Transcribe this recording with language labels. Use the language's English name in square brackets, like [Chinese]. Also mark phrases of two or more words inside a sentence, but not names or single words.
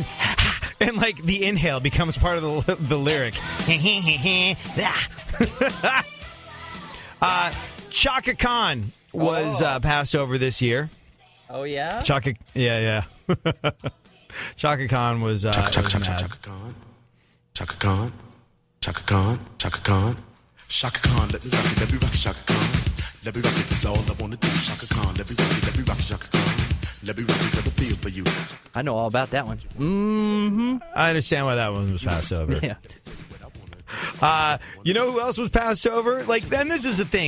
[English] And, like, the inhale becomes part of the lyric. Chaka Khan was passed over this year. Oh, yeah? Chaka Khan was mad. Chaka Khan. Chaka Khan. Chaka Khan. Chaka Khan. Chaka Khan, let me rock it, let me rock it, Chaka Khan. Let me rock it, that's all I wanna do. Chaka Khan, let me rock it, Chaka Khan. Let me rock it, let me feel for you. I know all about that one. I understand why that one was passed over. Yeah. You know who else was passed over? Like, then this is the thing.